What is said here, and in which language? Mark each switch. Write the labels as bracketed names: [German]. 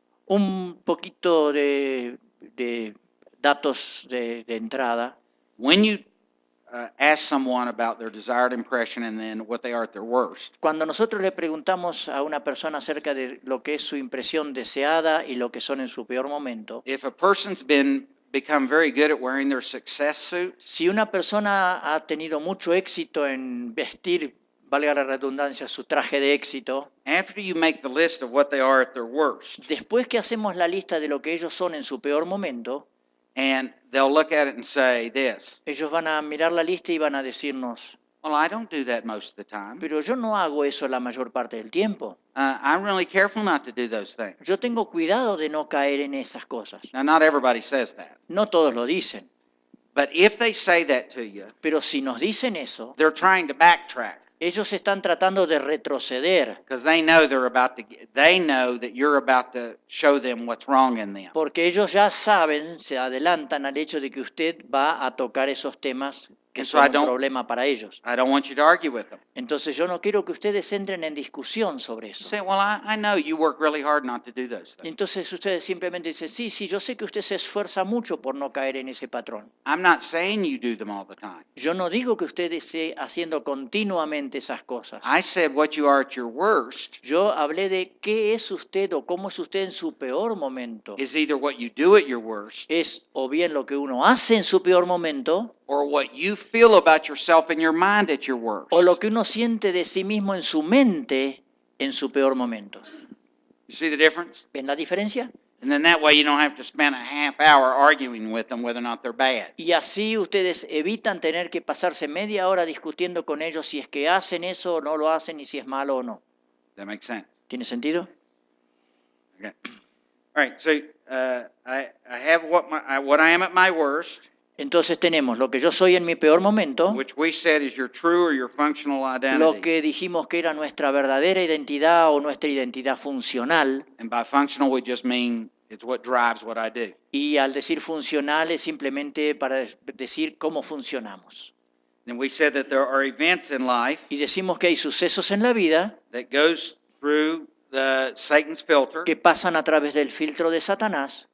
[Spanish] Un poquito de datos de entrada. [English] When you ask someone about their desired impression and then what they are at their worst, [Spanish] Cuando nosotros le preguntamos a una persona acerca de lo que es su impresión deseada y lo que son en su peor momento, [English] if a person's become very good at wearing their success suit, [Spanish] si una persona ha tenido mucho éxito en vestir, valga la redundancia, su traje de éxito, [English] after you make the list of what they are at their worst, [Spanish] después que hacemos la lista de lo que ellos son en su peor momento, [English] and they'll look at it and say this, [Spanish] ellos van a mirar la lista y van a decirnos, [English] well, I don't do that most of the time. [Spanish] pero yo no hago eso la mayor parte del tiempo. [English] I'm really careful not to do those things. [Spanish] Yo tengo cuidado de no caer en esas cosas. [English] Now, not everybody says that. [Spanish] No todos lo dicen. [English] But if they say that to you, [Spanish] Pero si nos dicen eso, [English] they're trying to backtrack [Spanish] ellos están tratando de retroceder, [English] because they know they know that you're about to show them what's wrong in them. [Spanish] porque ellos ya saben, se adelantan al hecho de que usted va a tocar esos temas que [English] And so [Spanish] son [English] I [Spanish] un [English] don't- [Spanish] problema para ellos. [English] I don't want you to argue with them. [Spanish] Entonces yo no quiero que ustedes entren en discusión sobre [English] You [Spanish] eso. [English] say, well, I know you work really hard not to do those things. [Spanish] Entonces ustedes simplemente dicen, sí, yo sé que usted se esfuerza mucho por no caer en ese patrón. [English] I'm not saying you do them all the time. [Spanish] Yo no digo que usted esté haciendo continuamente esas cosas. [English] I said what you are at your worst [Spanish] Yo hablé de qué es usted o cómo es usted en su peor momento. [English] is either what you do at your worst [Spanish] Es o bien lo que uno hace en su peor momento [English] or what you feel about yourself in your mind at your worst. [Spanish] o lo que uno siente de sí mismo en su mente en su peor momento. [English] You see the difference? [Spanish] ¿Ven la diferencia? [English] And then that way you don't have to spend a half hour arguing with them whether or not they're bad. [Spanish] Y así ustedes evitan tener que pasarse media hora discutiendo con ellos si es que hacen eso o no lo hacen y si es malo o no. [English] That makes sense. [Spanish] ¿Tiene sentido? [English] Okay. All right. So I have what I am at my worst, [Spanish] Entonces tenemos lo que yo soy en mi peor momento, [English] which we said is your true or your functional [Spanish] lo [English] identity. [Spanish] que dijimos que era nuestra verdadera identidad o nuestra identidad funcional, [English] And by functional, we just mean it's what drives what I do. [Spanish] y al decir funcional es simplemente para decir cómo funcionamos. [English] And we said that there are events in life [Spanish] Y decimos que hay sucesos en la vida [English] that goes through Satan's filter. [Spanish] que pasan a través del filtro de Satanás,